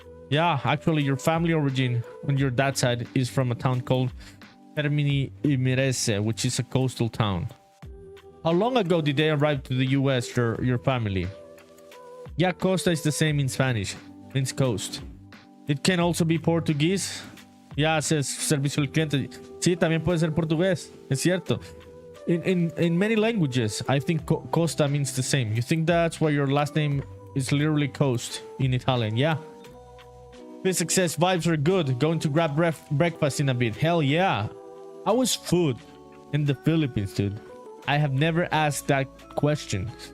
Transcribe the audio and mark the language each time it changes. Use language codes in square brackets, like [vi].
[en] Yeah, actually, your family origin on your dad's side is from a town called Termini Imerese, which is a coastal town. How long ago did they arrive to the US, your family? Yeah, Costa is the same in Spanish, means coast. It can also be Portuguese. Yeah, says servicio al cliente. [es] Sí, también puede ser portugués, es cierto. [en] In many languages, I think Costa means the same. You think that's why your last name is literally coast in Italian? Yeah. Physics says vibes are good. Going to grab breakfast in a bit. Hell yeah. How was food in the Philippines, dude? I have never asked that question.